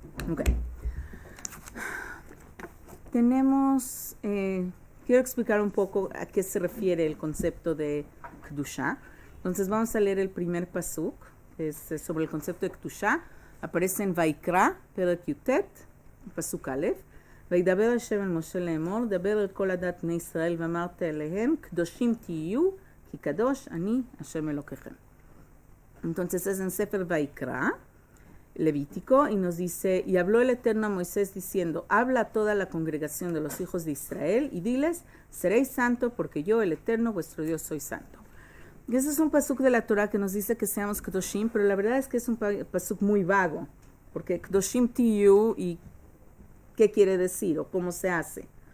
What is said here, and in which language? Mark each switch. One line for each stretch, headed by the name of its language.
Spanish: Ok. Tenemos, quiero explicar un poco a qué se refiere el concepto de Kedushá. Entonces vamos a leer el primer pasuk, que es sobre el concepto de Kedushá. Aparece en Vaikra, Perek Yutet, pasuk Aleph.
Hebrew: וידבר השם אל משה לאמור, דבר אל כל עדת בני ישראל ואמרת אליהם, קדושים תהיו, כי קדוש אני השם אלוקיכם.
Spanish: Entonces es en Sefer Vaikra, Levítico, y nos dice, y habló el Eterno a Moisés diciendo, habla a toda la congregación de los hijos de Israel y diles, seréis santo porque yo, el Eterno, vuestro Dios, soy santo. Y ese es un pasuk de la Torah que nos dice que seamos Kedoshim, pero la verdad es que es un pasuk muy vago, porque
Hebrew: Kedoshim tiyu,
Spanish: y ¿qué quiere decir o cómo se hace?